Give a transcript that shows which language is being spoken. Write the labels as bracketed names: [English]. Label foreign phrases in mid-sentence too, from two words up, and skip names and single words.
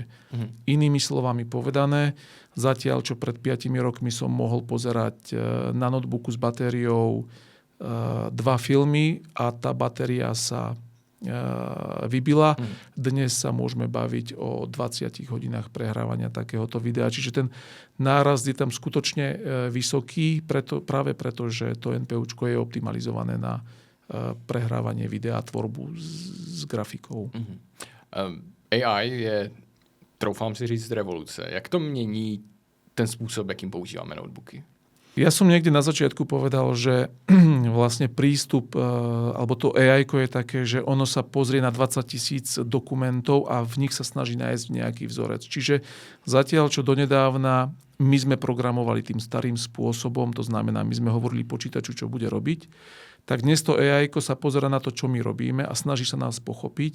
[Slovak] Inými slovami povedané, zatiaľ, čo pred 5 rokmi som mohol pozerať na notebooku s batériou 2 filmy a tá batéria sa vybila. Dnes sa môžeme baviť o 20 hodinách prehrávania takéhoto videa. Čiže ten nárast je tam skutočne vysoký, práve preto, že to NPUčko je optimalizované na prehrávanie videa a tvorbu s grafikou. [Czech] AI je, troufám si říct, revoluce. Jak to mění ten způsob, jakým používáme notebooky? [Slovak] Ja som niekde na začiatku povedal, že vlastne prístup, alebo to AI-ko je také, že ono sa pozrie na 20 000 dokumentov a v nich sa snaží nájsť nejaký vzorec. Čiže zatiaľ, čo donedávna my sme programovali tým starým spôsobom, to znamená, my sme hovorili počítaču, čo bude robiť, tak dnes to AI-ko sa pozerá na to, čo my robíme a snaží sa nás pochopiť.